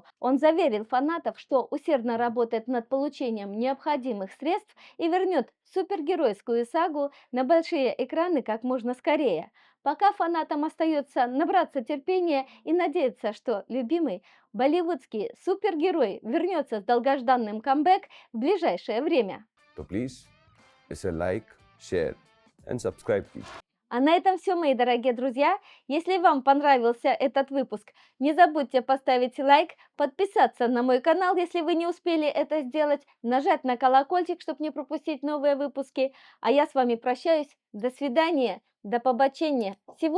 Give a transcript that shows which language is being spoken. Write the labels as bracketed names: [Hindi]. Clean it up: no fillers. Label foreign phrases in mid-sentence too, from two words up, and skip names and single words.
[Russian] Он заверил фанатов, что усердно работает над получением необходимых средств и вернет супергеройскую сагу на большие экраны как можно скорее. Пока фанатам остается набраться терпения и надеяться, что любимый болливудский супергерой вернется с долгожданным камбэк в ближайшее время. [Hindi] तो प्लीज इसे [English] like, share and subscribe [Hindi] कीजिए. [Russian] А на этом все, мои дорогие друзья. Если вам понравился этот выпуск, не забудьте поставить лайк, подписаться на мой канал, если вы не успели это сделать, нажать на колокольчик, чтобы не пропустить новые выпуски. А я с вами прощаюсь. До свидания, [Ukrainian] до побачення.